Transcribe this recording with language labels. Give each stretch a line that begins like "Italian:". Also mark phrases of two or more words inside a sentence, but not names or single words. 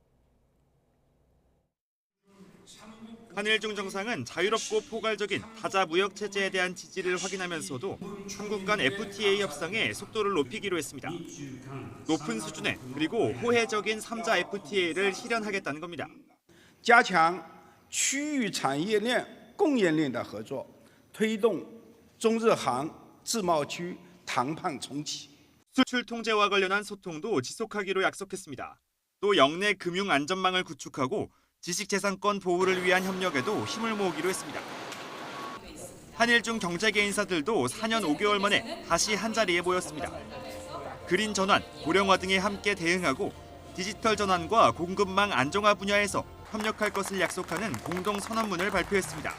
Korean: 한일중 정상은 자유롭고 포괄적인 다자 무역 체제에 대한 지지를 확인하면서도 한국 간 FTA 협상의 속도를 높이기로 했습니다. 높은 수준의 그리고 호혜적인 3자 FTA를 실현하겠다는 겁니다.
Chinese: 加强区域产业链、供应链的合作，推动中日韩自贸区谈判重启。
Korean: 수출 통제와 관련한 소통도 지속하기로 약속했습니다. 또 영내 금융 안전망을 구축하고 지식재산권 보호를 위한 협력에도 힘을 모으기로 했습니다. 한일중 경제계 인사들도 4년 5개월 만에 다시 한자리에 모였습니다. 그린 전환, 고령화 등에 함께 대응하고 디지털 전환과 공급망 안정화 분야에서 협력할 것을 약속하는 공동 선언문을 발표했습니다.